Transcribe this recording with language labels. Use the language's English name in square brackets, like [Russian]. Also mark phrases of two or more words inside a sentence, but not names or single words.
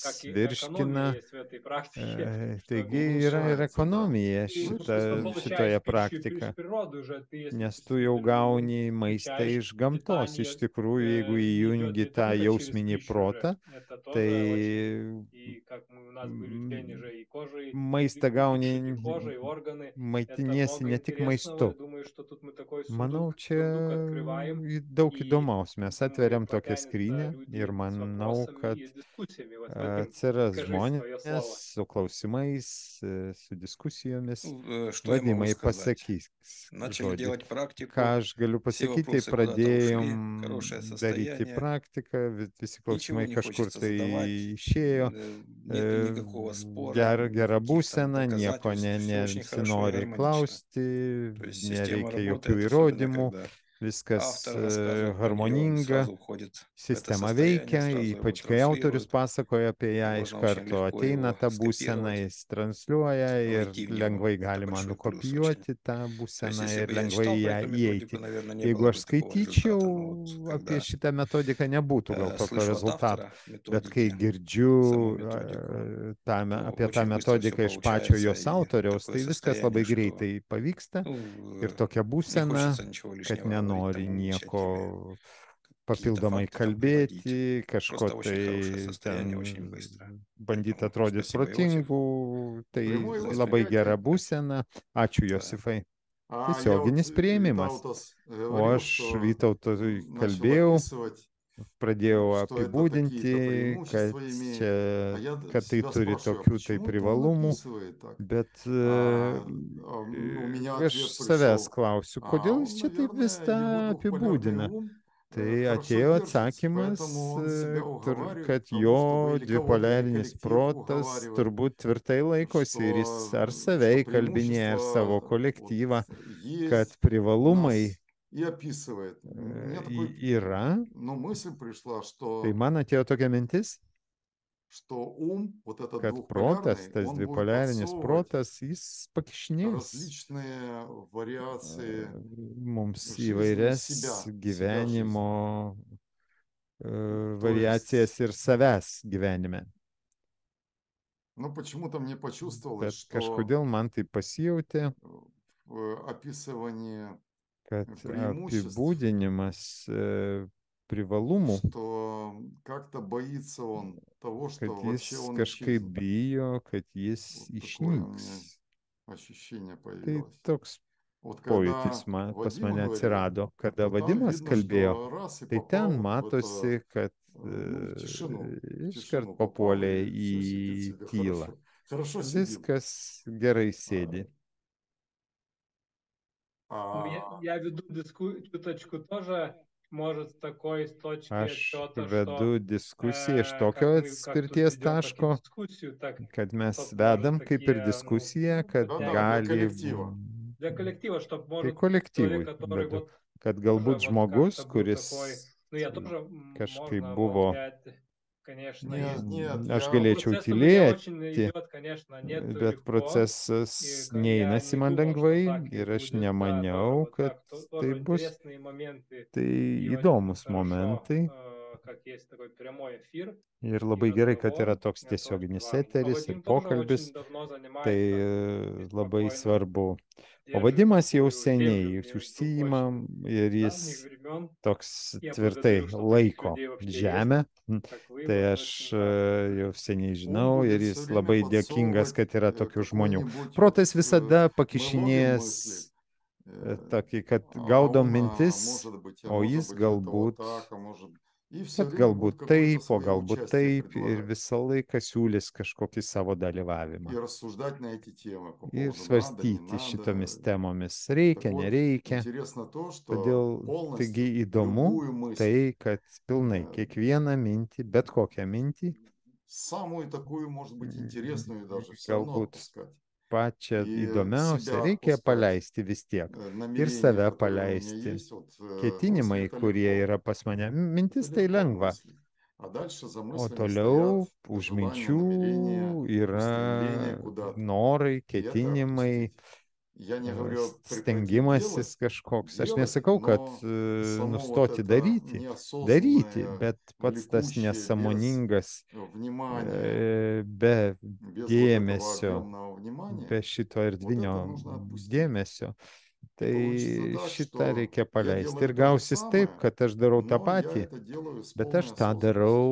[Russian] как и [Lithuanian] virškina. [Russian] экономия есть в этой практике. [Lithuanian] Taigi yra ir [Russian] Уменьшается, да. [Lithuanian] ekonomija [Russian] Ты Ну, просто что [Lithuanian] šitoje [Russian] получаешь пищу из [Lithuanian] praktikoje. [Russian] природы уже. Ты, если [Lithuanian] Nes tu jau gauni maistą [Russian] включаешь [Lithuanian] iš gamtos. Iš [Russian] питание, [Lithuanian] tikrųjų, jeigu [Russian] идет [Lithuanian] įjungi [Russian] не [Lithuanian] tą [Russian] только через [Lithuanian] jausminį [Russian] пищу [Lithuanian] protą, [Russian] уже. Это тоже очень... [Lithuanian] tai [Russian] И как у нас были учения же и кожи, [Lithuanian] maistą [Russian] и [Lithuanian] gauni, [Russian] кожа, и органы. Это [Lithuanian] maitiniesi [Russian] много [Lithuanian] ne tik [Russian] интересного. Я [Lithuanian] maistu. [Russian] думаю, что тут мы такой [Lithuanian] Manau, čia [Russian] открываем. [Lithuanian] daug [Russian] И [Lithuanian] įdomaus. Mes [Russian] думаю, [Lithuanian] atveriam tokią [Russian] потянутся [Lithuanian] skrynię [Russian] люди [Lithuanian] ir [Russian] с [Lithuanian] manau, [Russian] вопросами [Lithuanian] kad [Russian] и с дискуссиями. Вот в этом [Lithuanian] atsiras [Russian] скажи свое [Lithuanian] žmonės [Russian] слово. [Lithuanian] su klausimais, su diskusijomis. [Russian] Что я могу [Lithuanian] Vadimai, [Russian] сказать? [Lithuanian] pasakys [Russian] Начали [Lithuanian] žodį. [Russian] делать практику, [Lithuanian] Ką aš galiu [Russian] все [Lithuanian] pasakyti, [Russian] вопросы куда-то ушли, [Lithuanian] pradėjom [Russian] хорошее [Lithuanian] daryti [Russian] состояние, [Lithuanian] praktiką, visi [Russian] ничего [Lithuanian] klausimai [Russian] не [Lithuanian] kažkur [Russian] хочется [Lithuanian] tai [Russian] задавать, [Lithuanian] išėjo, [Russian] нету никакого спора, [Lithuanian] gera [Russian] никаких там [Lithuanian] būsena, nieko [Russian] доказательств, все очень хорошо и [Lithuanian] nesinori [Russian] гармонично. [Lithuanian] klausti, [Russian] То есть система [Lithuanian] nereikia jokių [Russian] работает, особенно [Lithuanian] įrodymų, [Russian] когда [Lithuanian] viskas [Russian] автор рассказывает про нее, он [Lithuanian] harmoninga, [Russian] сразу уходит в это [Lithuanian] sistema [Russian] состояние, [Lithuanian] veikia, [Russian] сразу его [Lithuanian] ypač kai autorius [Russian] транслирует. [Lithuanian] pasakoja apie ją, iš [Russian] Можно очень [Lithuanian] karto [Russian] легко [Lithuanian] ateina [Russian] его [Lithuanian] ta būsena, [Russian] скопировать, [Lithuanian] jis transliuoja ir [Russian] войти в него. [Lithuanian] lengvai [Russian] Это [Lithuanian] galima [Russian] большой плюс очень. [Lithuanian] nukopijuoti tą [Russian] То есть, [Lithuanian] būseną [Russian] если [Lithuanian] ir [Russian] бы я [Lithuanian] lengvai [Russian] читал [Lithuanian] į [Russian] про [Lithuanian] ją [Russian] эту [Lithuanian] įeiti. [Russian] методику, наверное, не [Lithuanian] Jeigu [Russian] было [Lithuanian] aš [Russian] бы такого [Lithuanian] skaityčiau [Russian] результата. Но вот [Lithuanian] apie [Russian] когда [Lithuanian] šitą metodiką, nebūtų gal tokio [Russian] слышу от [Lithuanian] rezultato. [Russian] автора [Lithuanian] Bet kai [Russian] методики, [Lithuanian] girdžiu [Russian] саму методику, [Lithuanian] apie tą [Russian] очень быстро все [Lithuanian] metodiką iš pačio [Russian] получается, [Lithuanian] jos [Russian] и [Lithuanian] autoriaus, [Russian] такое [Lithuanian] tai viskas labai [Russian] состояние, что [Lithuanian] greitai pavyksta ir tokia [Russian] не [Lithuanian] būsena, [Russian] хочется ничего [Lithuanian] kad [Russian] лишнего говорить, [Lithuanian] nenori [Russian] там, [Lithuanian] nieko [Russian] какие-то [Lithuanian] papildomai [Russian] факты там приводить. [Lithuanian] kalbėti, kažko [Russian] Просто очень хорошее [Lithuanian] tai [Russian] состояние, [Lithuanian] ten [Russian] очень быстро. [Lithuanian] bandyti [Russian] Поэтому [Lithuanian] atrodyti [Russian] спасибо, Иосиф. [Lithuanian] protingu, tai [Russian] Прямое [Lithuanian] labai [Russian] восприятие. [Lithuanian] gera būsena. Ačiū, [Russian] Да. [Lithuanian] Josifai. [Russian] А я вот [Lithuanian] Tiesioginis priėmimas. [Russian] Витаутас [Lithuanian] O [Russian] говорил, [Lithuanian] aš [Russian] что [Lithuanian] Vytautui [Russian] начал [Lithuanian] kalbėjau, [Russian] описывать, [Lithuanian] pradėjau [Russian] что это [Lithuanian] apibūdinti, [Russian] такие-то [Lithuanian] kad, [Russian] преимущества имеет. [Lithuanian] čia, [Russian] А я [Lithuanian] kad tai [Russian] себя [Lithuanian] turi [Russian] спрашиваю, а [Lithuanian] tokių tai [Russian] почему-то он [Lithuanian] privalumų, [Russian] описывает так. [Lithuanian] bet [Russian] У меня [Lithuanian] aš [Russian] ответ [Lithuanian] savęs [Russian] пришел. [Lithuanian] klausiu, kodėl [Russian] Он, [Lithuanian] jis čia taip [Russian] наверное, [Lithuanian] viską [Russian] его двухполярный [Lithuanian] apibūdina. [Russian] ум [Lithuanian] Tai [Russian] хорошо [Lithuanian] atėjo [Russian] держится, [Lithuanian] atsakymas, [Russian] поэтому он себя уговаривает [Lithuanian] kad [Russian] к тому, чтобы [Lithuanian] jo [Russian] или кого-то, или [Lithuanian] dvipoliarinis [Russian] коллектив [Lithuanian] protas [Russian] уговаривает, [Lithuanian] turbūt tvirtai laikosi ir jis ar save [Russian] что [Lithuanian] įkalbinėja, ar savo [Russian] преимущества вот [Lithuanian] kolektyvą, kad [Russian] есть у [Lithuanian] privalumai [Russian] нас, и описывает. Мне такой, [Lithuanian] yra. [Russian] ну, мысль пришла, [Lithuanian] Tai [Russian] что [Lithuanian] man atėjo tokia mintis, [Russian] ум, вот этот [Lithuanian] kad protas, [Russian] двухполярный, [Lithuanian] tas [Russian] он будет [Lithuanian] dvipoliarinis [Russian] подсовывать [Lithuanian] protas, jis pakišinės [Russian] различные вариации [Lithuanian] mums [Russian] жизни [Lithuanian] įvairias [Russian] себя жизни. [Lithuanian] gyvenimo [Russian] То [Lithuanian] variacijas [Russian] есть, [Lithuanian] ir savęs gyvenime. [Russian] ну, почему-то мне почувствовалось, [Lithuanian] Bet [Russian] что [Lithuanian] kažkodėl man tai pasijautė, [Russian] в описывании [Lithuanian] kad [Russian] преимуществ, [Lithuanian] apibūdinimas privalumų, [Russian] что как-то боится он того, [Lithuanian] kad [Russian] что [Lithuanian] jis [Russian] вообще он [Lithuanian] kažkaip [Russian] исчезнет. [Lithuanian] bijo, kad jis [Russian] Вот такое у меня [Lithuanian] išnyks. [Russian] ощущение [Lithuanian] Tai [Russian] появилось. [Lithuanian] toks [Russian] Вот [Lithuanian] pojūtis [Russian] когда [Lithuanian] pas [Russian] Вадим [Lithuanian] mane [Russian] говорил, [Lithuanian] atsirado, kada [Russian] то там [Lithuanian] Vadimas [Russian] видно, [Lithuanian] kalbėjo, [Russian] что раз и [Lithuanian] tai ten [Russian] попал в это, [Lithuanian] matosi, kad [Russian] ну, в [Lithuanian] iškart [Russian] тишину попал, [Lithuanian] papuolė [Russian] и все сидит [Lithuanian] į [Russian] себе [Lithuanian] tylą. [Russian] хорошо сидим. [Lithuanian] Viskas gerai [Russian] А, [Lithuanian] sėdi. [Russian] Ну, я веду чуточку тоже, может, с такой с точки [Lithuanian] Aš [Russian] отсчета, [Lithuanian] vedu [Russian] что [Lithuanian] diskusiją iš tokio [Russian] как мы как тут [Lithuanian] atspirties [Russian] ведем таки [Lithuanian] taško, [Russian] дискуссию, так [Lithuanian] kad mes [Russian] тут может [Lithuanian] vedam kaip ir [Russian] такие, [Lithuanian] diskusiją, kad [Russian] Да-да, для [Lithuanian] gali [Russian] коллектива. для коллектива, чтобы, [Lithuanian] tai [Russian] может, [Lithuanian] kolektyvui [Russian] человек, который [Lithuanian] vedu, [Russian] вот [Lithuanian] kad [Russian] тоже [Lithuanian] galbūt [Russian] вот [Lithuanian] žmogus, [Russian] как-то был [Lithuanian] kuris [Russian] такой, ну, я тоже, [Lithuanian] kažkaip [Russian] можно [Lithuanian] buvo, [Russian] молчать, конечно, Нет, нет, [Lithuanian] aš [Russian] я но [Lithuanian] galėčiau [Russian] процесс у меня очень [Lithuanian] tylėti, [Russian] идет, конечно, нету [Lithuanian] bet [Russian] легко, [Lithuanian] procesas [Russian] и я [Lithuanian] neinasi [Russian] не [Lithuanian] man [Russian] думал, что [Lithuanian] lengvai [Russian] так и [Lithuanian] ir aš [Russian] будет, да, тоже [Lithuanian] nemaniau, [Russian] вот [Lithuanian] kad [Russian] так, [Lithuanian] tai [Russian] тоже [Lithuanian] bus. [Russian] интересные моменты, [Lithuanian] Tai [Russian] и очень [Lithuanian] įdomus [Russian] хорошо, [Lithuanian] momentai [Russian] как есть такой прямой эфир [Lithuanian] ir [Russian] и [Lithuanian] labai gerai, kad yra [Russian] разговор, [Lithuanian] toks [Russian] это очень [Lithuanian] tiesioginis [Russian] важно. А [Lithuanian] eteris ir [Russian] Вадим тоже [Lithuanian] pokalbis, [Russian] очень давно [Lithuanian] tai [Russian] занимается и [Lithuanian] labai [Russian] спокойно [Lithuanian] svarbu. O [Russian] держит [Lithuanian] Vadimas jau [Russian] такую [Lithuanian] seniai [Russian] землю между [Lithuanian] užsiima [Russian] очень [Lithuanian] ir [Russian] давних [Lithuanian] jis [Russian] времен. [Lithuanian] toks [Russian] Я [Lithuanian] tvirtai [Russian] благодарю, что таких [Lithuanian] laiko [Russian] людей вообще есть, [Lithuanian] žemę. [Russian] как вы, [Lithuanian] Tai [Russian] вот [Lithuanian] aš [Russian] очень важно. [Lithuanian] jau seniai [Russian] Ум [Lithuanian] žinau ir [Russian] будет все [Lithuanian] jis [Russian] время [Lithuanian] labai dėkingas, [Russian] подсовывать [Lithuanian] kad yra tokių žmonių. [Russian] какой-нибудь вот [Lithuanian] Protas visada [Russian] мы ловим [Lithuanian] pakišinės [Russian] мысли, [Lithuanian] tokį, kad [Russian] а [Lithuanian] gaudom [Russian] он, [Lithuanian] mintis, o jis [Russian] это вот [Lithuanian] galbūt, [Russian] так, а может... И все [Lithuanian] kad [Russian] время будет [Lithuanian] galbūt [Russian] какое-то [Lithuanian] taip, o [Russian] свое [Lithuanian] galbūt [Russian] участие [Lithuanian] taip ir [Russian] предлагать. [Lithuanian] visą laiką siūlys kažkokį savo [Russian] И [Lithuanian] dalyvavimą. [Russian] рассуждать на эти темы по [Lithuanian] Ir [Russian] поводу надо, не [Lithuanian] svarstyti šitomis [Russian] надо. [Lithuanian] temomis [Russian] Так [Lithuanian] reikia, [Russian] вот, [Lithuanian] nereikia. [Russian] интересно то, что [Lithuanian] Todėl taigi [Russian] полностью [Lithuanian] įdomu [Russian] любую мысль, [Lithuanian] tai, kad pilnai kiekvieną mintį, bet kokią mintį, [Russian] самую такую, может быть, интересную даже, все равно [Lithuanian] galbūt [Russian] отпускать. [Lithuanian] pačią [Russian] И [Lithuanian] įdomiausią [Russian] себя [Lithuanian] reikia [Russian] отпускать, [Lithuanian] paleisti vis tiek. Ir [Russian] намерения, [Lithuanian] save [Russian] которые у меня [Lithuanian] paleisti. [Russian] есть, вот мысли [Lithuanian] Ketinimai, [Russian] это [Lithuanian] kurie [Russian] легко. [Lithuanian] yra pas mane. Mintis [Russian] Это [Lithuanian] tai [Russian] легко [Lithuanian] lengva. [Russian] мысли. А дальше за [Lithuanian] O [Russian] мыслями стоят [Lithuanian] toliau už [Russian] желания, [Lithuanian] minčių [Russian] намерения, устремления [Lithuanian] yra [Russian] куда-то. [Lithuanian] norai, [Russian] И это [Lithuanian] ketinimai, [Russian] отпустить. Я не говорю прекратить [Lithuanian] stengimasis [Russian] делать, [Lithuanian] kažkoks. Aš [Russian] делать, [Lithuanian] nesakau, kad [Russian] но само вот [Lithuanian] nustoti [Russian] это [Lithuanian] daryti, [Russian] неосознанное, [Lithuanian] bet pats tas [Russian] влекущее, без [Lithuanian] nesąmoningas, [Russian] внимания, [Lithuanian] be [Russian] без вот этого [Lithuanian] dėmesio, [Russian] объемного внимания, [Lithuanian] be šito [Russian] вот [Lithuanian] erdvinio [Russian] это нужно отпустить. [Lithuanian] dėmesio, [Russian] И получится [Lithuanian] tai [Russian] так, [Lithuanian] šitą [Russian] что [Lithuanian] reikia [Russian] я [Lithuanian] paleisti. [Russian] делаю [Lithuanian] Ir [Russian] то же [Lithuanian] gausis taip, [Russian] самое, [Lithuanian] kad aš darau tą [Russian] но я [Lithuanian] patį, [Russian] это делаю с [Lithuanian] bet [Russian] полной [Lithuanian] aš tą [Russian] осознанностью.